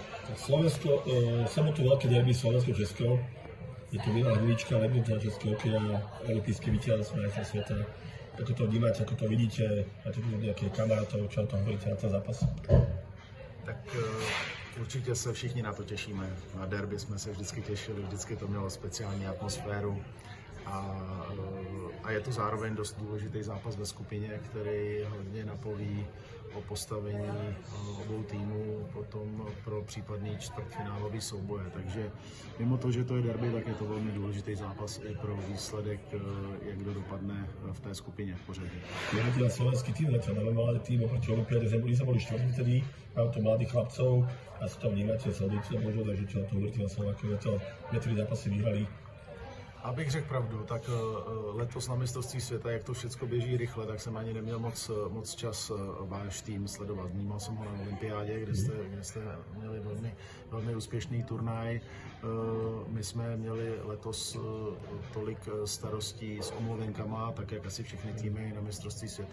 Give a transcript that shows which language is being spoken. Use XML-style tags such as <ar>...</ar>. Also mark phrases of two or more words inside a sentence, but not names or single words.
<sk>Slovensko, sobotu veľké derby Slovensko-Česko. Je tu Milan Hrlička, legenda českého hokeja, olympijský víťaz majstra sveta. Ako to vnímate, ako to vidíte? Máte tu nejaké kamarátov, čo o tom hovoríte na ten zápas?</sk> <cs>Tak určitě se všichni na to těšíme. Na derby jsme se vždycky těšili, vždycky to mělo speciální atmosféru. A je to zároveň dost důležitý zápas ve skupině, který hodně napoví o postavení obou týmů potom pro případný čtvrtfinálový souboje. Takže mimo to, že to je derby, tak je to velmi důležitý zápas i pro výsledek, jak kdo dopadne v té skupině v pořadí.</cs> <sk>Je to slovenský tým, máme mladý tým oproti olympiáde, sme boli štvrtí vtedy, máme tu mladých chlapcov a si to vnímate, sledujete možno, takže čo na to hovoríte na Slovákov, niektorí zápasy vyhrali.</sk> <cs>Abych řekl pravdu, tak letos na mistrovství světa, jak to všechno běží rychle, tak jsem ani neměl moc čas váš tým sledovat. Vnímal jsem ho na olympiádě, kde jste měli velmi úspěšný turnaj. My jsme měli letos tolik starostí s omluvenkama, tak jak asi všechny týmy na mistrovství světa.</cs>